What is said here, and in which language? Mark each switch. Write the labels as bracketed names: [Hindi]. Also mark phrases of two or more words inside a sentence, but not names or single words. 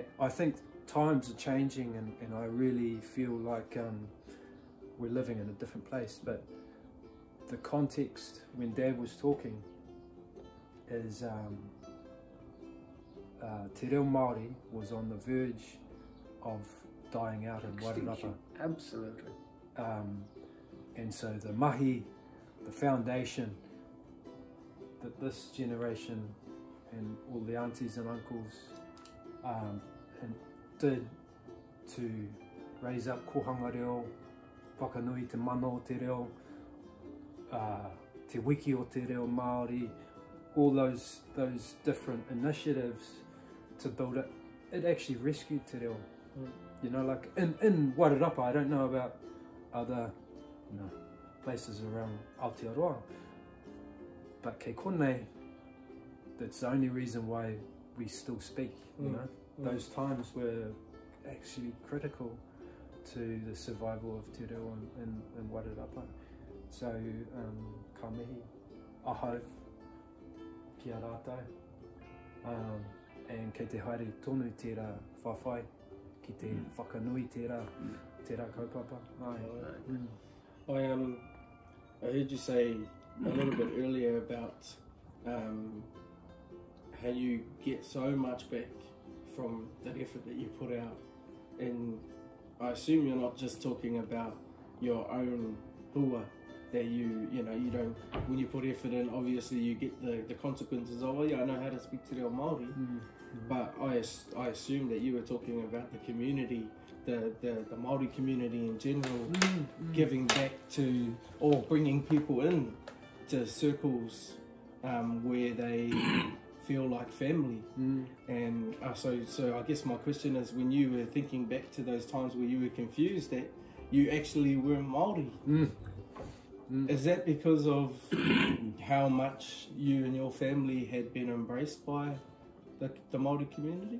[English] I think times are changing, and I really feel like we're living in a different place, but the context when Dad was talking is [Māori] Te Reo Māori [English] was on the verge of dying out in Wairarapa. Absolutely. And so the mahi, the foundation that this generation and all the aunties and uncles and did to raise up [Māori] kohanga reo, whakanui te mana o te reo, te wiki o te reo Māori, [English] all those different initiatives to build it. It actually rescued [Māori] te reo. [English] You know, like in Wairarapa, I don't know about other places around Aotearoa, but [Māori] kei konei, [English] that's the only reason why we still speak, you know. Those times were actually critical to the survival of [Māori] te reo [English] in Wairarapa. [Māori] So, ka mihi, aho, ki a rātou, and kei te haere tonu tērā whawhai, ki te whakanui tērā kaupapa. [English] I heard you say a little bit earlier about how you get so much back from that effort that you put out, and I assume you're not just talking about your own hua, that you don't, when you put effort in, obviously you get the consequences of, oh yeah, I know how to speak [Māori] te reo Māori, [English] but I assume that you were talking about the community, the Māori community in general, giving back to, or bringing people in to circles where they feel like family. And so I guess my question is, when you were thinking back to those times where you were confused that you actually were Māori, is that because of how much you and your family had been embraced by the Māori community?